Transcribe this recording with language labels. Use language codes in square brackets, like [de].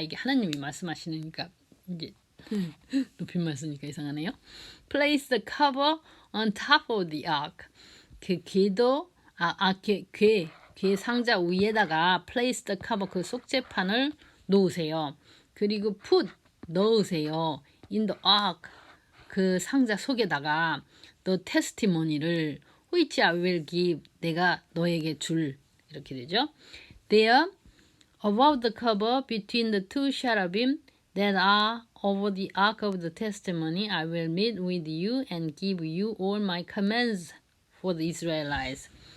[ko] 이게 하나님이 말씀하시니까 이제 높임말 쓰니까 이상하네요. [en] Place the cover on top of the ark. [ko] 그 괴도 괴 상자 위에다가 [en] place the cover [ko] 그 속죄판을 놓으세요. 그리고 put 넣으세요. in the ark 그 상자 속에다가 [en] the testimony를 which I will give [ko] 내가 너에게 줄 이렇게 되죠. [en] There above the cover between the two cherubim that are over the ark of the testimony I will meet with you and give you all my commands for the Israelites.